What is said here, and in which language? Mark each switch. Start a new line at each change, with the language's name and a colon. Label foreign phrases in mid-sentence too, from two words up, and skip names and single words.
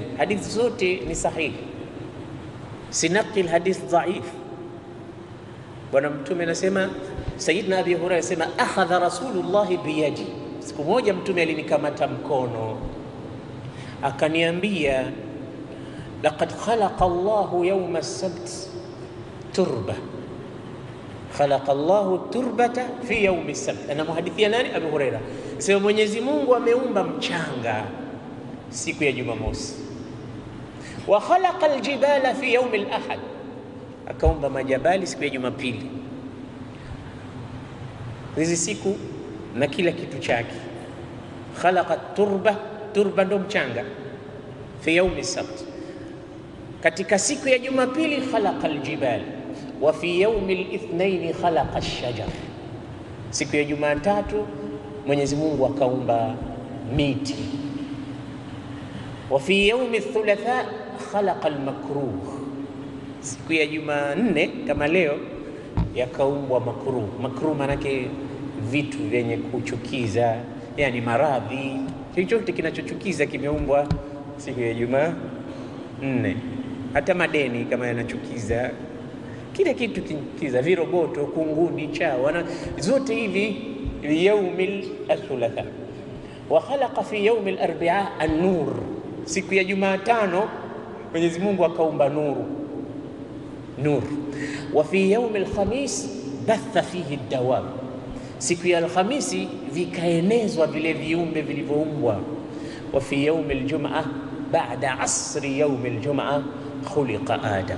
Swahili: Hadithi zote ni sahihi, sinaqil
Arabic: حديث ضعيف.
Swahili: Bwana Mtume anasema, Sayyidina Abi Hurairah anasema,
Arabic: أخذ رسول الله بيدي,
Swahili: siku moja Mtume alinikamata mkono akaniambia,
Arabic: لقد خلق الله يوم السبت تربة خلق الله تربة في يوم السبت.
Swahili: Ana muhadithia nani?
Arabic: Abu Hurairah.
Swahili: Sema Mwenyezi Mungu ameumba mchanga siku ya Jumamosi.
Arabic: وخلق الجبال في يوم الأحد,
Swahili: akaumba majabali siku ya Jumapili. Hizi siku na kila kitu chake.
Arabic: خلق تربة
Swahili: ndo mchanga,
Arabic: في يوم السبت.
Swahili: Katika siku ya Jumapili
Arabic: خلق الجبال وفي يوم الاثنين خلق الشجر.
Swahili: Siku ya Jumatatu Mwenyezi Mungu akaumba miti.
Arabic: وفي يوم الثلاثاء خلق المكروه.
Swahili: Siku ya Jumanne kama leo yakaumbwa makruh. Makruh manake vitu vyenye kuchukiza, yani maradhi, chochote kinachochukiza kimeumbwa siku ya Jumanne. Hata madeni kama yanachukiza, kile kitu kichukiza, viroboto, kunguni, chawa, zote hivi
Arabic: يوم الثلاثاء. وخلق في يوم الأربعاء النور.
Swahili: Siku ya Jumatano Mwenyezi Mungu akaumba nur.
Arabic: وفي يوم الخميس بث فيه الدواب.
Swahili: Siku ya Alhamisi vikaenezwa vile viumbe vilivyoumbwa.
Arabic: وفي يوم الجمعة بعد عصر يوم الجمعة خلق آدم.